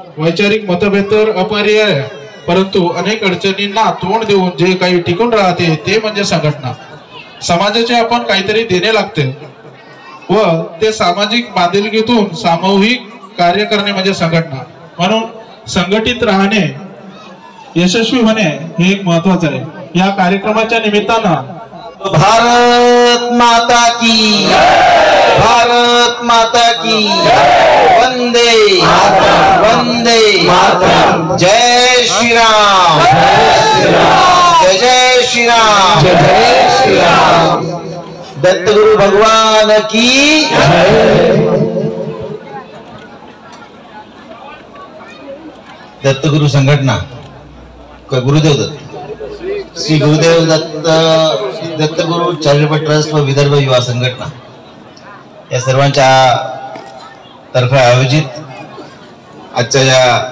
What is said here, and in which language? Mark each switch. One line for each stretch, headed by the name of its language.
Marathi: वैचारिक मतभेद तर अपरिहार्य, परंतु अनेक अडचणींना तोंड देऊन जे काही टिकून राहते ते म्हणजे संघटना। समाजाचे आपण काहीतरी देणे लागते व ते सामाजिक बांधिलकीतून सामूहिक कार्य करणे म्हणजे संघटना। म्हणून संघटित राहणे, यशस्वी होणे हे एक महत्त्वाचं आहे। या कार्यक्रमाच्या निमित्तानं
Hindi: भारत माता की भारत माता की वंदे वंदे जय श्री राम जय जय श्री राम जय श्री राम।
Marathi: दत्तगुरु भगवान की दत्तगुरु संघटना गुरुदेव दत्त श्री गुरुदेव दत्त दत्तगुरु चॅरिटेबल ट्रस्ट व विदर्भ युवा संघटना या सर्वांच्या तर्फे आयोजित आजच्या या